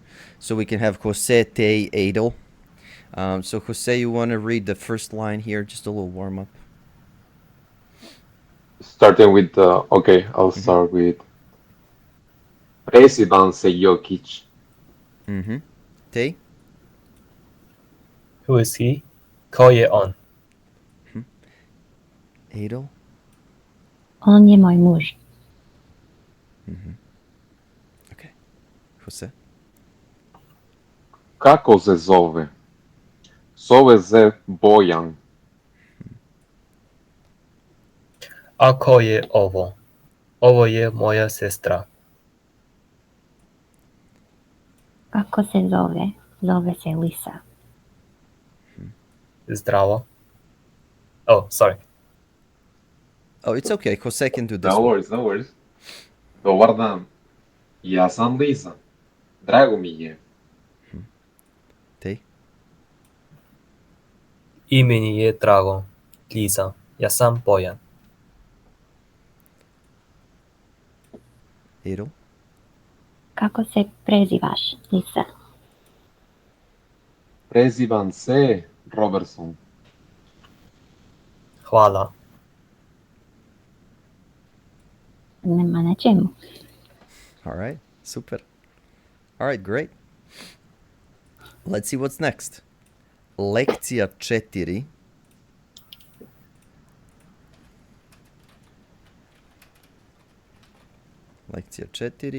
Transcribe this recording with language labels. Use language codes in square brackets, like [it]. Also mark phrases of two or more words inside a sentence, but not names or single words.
[en] So we can have Jose, Tay, Adel. So Jose, you want to read the first line here? Just a little warm up. Starting with okay, I'll Mm-hmm. start with President Jokic. Mm-hmm. Tay. Who is he? [sr] Ko je on. [en] Adel? [sr] On je moj muž. [en] Okay. Jose? [sr] Kako se zove? Zove se Bojan. A ko je ovo? Ovo je moja sestra. Kako se zove? Zove se Lisa. Zdravo. [en] Oh, sorry. Oh, it's okay. Jose can do this No one. worries, no worries. [sr] Dobar dan. Ja sam Lisa. Drago mi je. Tej? I meni je drago. Lisa. Ja sam Bojan. Adel? Kako se prezivaš, Lisa? Prezivam se Robertson. Hvala. Nema na čemu. [en] All right. Super. All right, great. Let's see what's next. [sr] Lekcija 4. Lekcija 4.